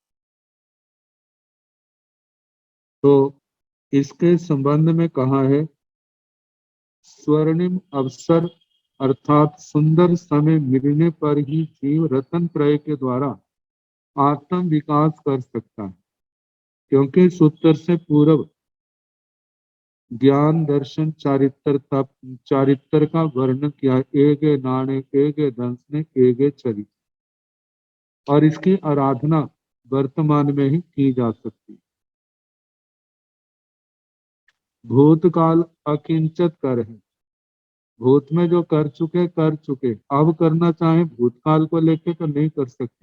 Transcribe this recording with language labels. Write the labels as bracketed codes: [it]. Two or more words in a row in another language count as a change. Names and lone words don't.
[hi] तो इसके संबंध में कहा है स्वर्णिम अवसर अर्थात सुंदर समय मिलने पर ही जीव रतन त्रय के द्वारा आत्म विकास कर सकता है क्योंकि सूत्र से पूर्व ज्ञान दर्शन चारित्र का वर्णन किया। [pra] एगे नाणे एगे दंस ने एगे चली [hi] और इसकी आराधना वर्तमान में ही की जा सकती। भूतकाल अकिंचित कर है। भूत में जो कर चुके अब करना चाहे भूतकाल को लेके तो नहीं कर सकते।